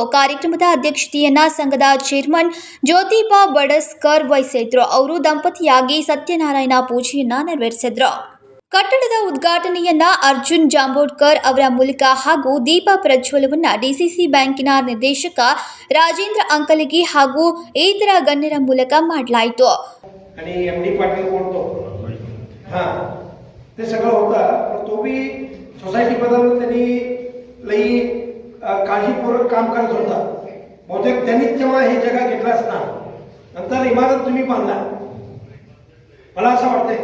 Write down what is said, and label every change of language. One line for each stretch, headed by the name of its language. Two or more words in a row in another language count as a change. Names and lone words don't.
Kannada: ಕಾರ್ಯಕ್ರಮದ ಅಧ್ಯಕ್ಷತೆಯನ್ನ ಸಂಘದ ಚೇರ್ಮನ್ ಜ್ಯೋತಿಬಾ ಬಡಸ್ಕರ್ ವಹಿಸಿದ್ರು. ಅವರು ದಂಪತಿಯಾಗಿ ಸತ್ಯನಾರಾಯಣ ಪೂಜೆಯನ್ನ ನೆರವೇರಿಸಿದ್ರು. ಕಟ್ಟಡದ ಉದ್ಘಾಟನೆಯನ್ನ ಅರ್ಜುನ್ ಜಾಂಬೋಡ್ಕರ್ ಅವರ ಮೂಲಕ ಹಾಗೂ ದೀಪ ಪ್ರಜ್ವಲವನ್ನ DCC ಬ್ಯಾಂಕಿನ ನಿರ್ದೇಶಕ ರಾಜೇಂದ್ರ अंकलगी ಹಾಗೂ ಇತರ ಗಣ್ಯರ ಮೂಲಕ ಮಾಡಲಾಯಿತು.
Marathi: आणि MD पाटील बोलतो हां ते सगळं होतं, पण तो बी सोसायटी बद्दल त्यांनी लई काळजीपूर्वक काम करत होता. बहुतेक त्यांनीच जेव्हा हे जगा घेतलं असणार, नंतर इमारत तुम्ही बांधला, मला असं वाटतंय.